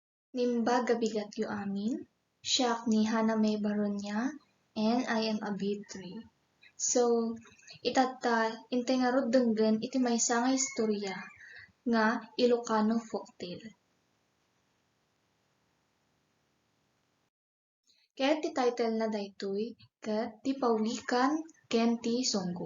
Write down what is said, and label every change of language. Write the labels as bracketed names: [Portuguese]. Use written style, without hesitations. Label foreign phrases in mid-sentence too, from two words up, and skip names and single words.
[Iloko] Nimba gabigat yu amin, siak ni Haname Baronia, [English] and I am a B3. [Iloko] So, itata intay nga rod denggen iti maysa nga istorya nga [English] Ilocano folktale. [Iloko] Ket ti title na daytoy ket ti Paulikan ken ti Songgo.